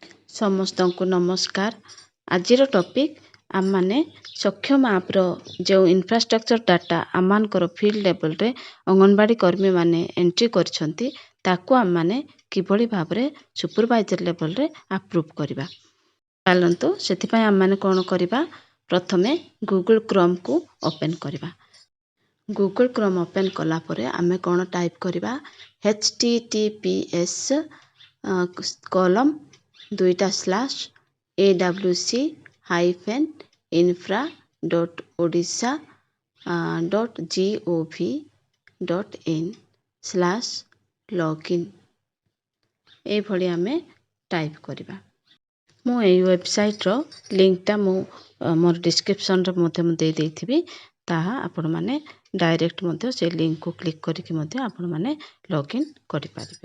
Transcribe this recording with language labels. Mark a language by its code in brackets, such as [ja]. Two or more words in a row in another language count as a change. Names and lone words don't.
[or] ସମସ୍ତ କୁ ନମସ୍କାର। ଆଜି ଟପିକ ଆମ ମାନେ ସକ୍ଷମ ଆପ ର ଯେଉଁ [en] infrastructure data [or] ଆମମାନଙ୍କର [en] field level [or] ରେ ଅଙ୍ଗନୱାଡ଼ି କର୍ମୀ ମାନେ ଏଣ୍ଟ୍ରି କରୁଛନ୍ତି ତାକୁ ଆମ ମାନେ କିଭଳି ଭାବ ରେ [en] supervisor level [or] ରେ ଆପ୍ରୁଭ କରିବା। ଚାଲନ୍ତୁ ସେଠି ପାଇଁ ଆମ ମାନେ କଣ କରିବା, ପ୍ରଥମେ ଗୁଗଲ କ୍ରୋମ କୁ ଓପନ କରିବା। ଗୁଗଲ କ୍ରୋମ ଓପନ କଲା ପରେ ଆମେ କଣ ଟାଇପ କରିବା, https awc-infra.odisha-gov.in/login ଏ ଭଳି ଆମେ ଟାଇପ କରିବା। ମୋ ଏ ୱେବସାଇଟ ର ଲିଙ୍କ ଟା ମୋ ମୋର ଡିସ୍କ୍ରିପସନ ରେ ମଧ୍ୟ ଦେଇ ଦେଇଥିବି, ତାହା ଆପଣ ମାନେ ଡାଇରେକ୍ଟ ମଧ୍ୟ ସେ ଲିଙ୍କ କୁ କ୍ଲିକ କରିକେ ମଧ୍ୟ ଆପଣ ମାନେ ଲଗଇନ କରି ପାରିବେ।